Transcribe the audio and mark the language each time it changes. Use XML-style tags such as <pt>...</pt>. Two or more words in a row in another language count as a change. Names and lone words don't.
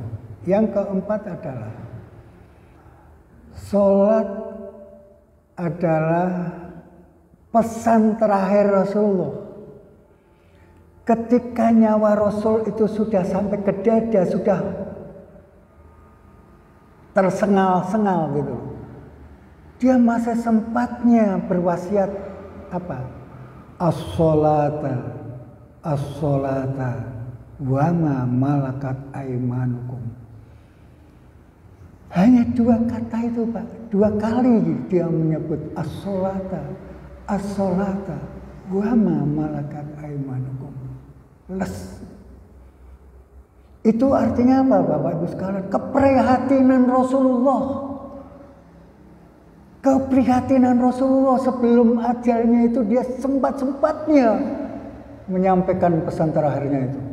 <id>Yang keempat adalah sholat adalah pesan terakhir Rasulullah. Ketika nyawa Rasul itu sudah sampai ke dada, sudah tersengal-sengal gitu. Dia masih sempatnya berwasiat apa?</id> <ar>الصلاة وما ملكت أيمانكم.</ar> <id>Hanya 2 kata itu, Pak. 2 kali dia menyebut</id> <ar>الصلاة وما ملكت أيمانكم.</ar> <id>Les. Itu artinya apa, Bapak Ibu sekalian? Keprihatinan Rasulullah. Keprihatinan Rasulullah sebelum ajalnya itu dia sempat-sempatnya menyampaikan pesan terakhirnya itu.</id>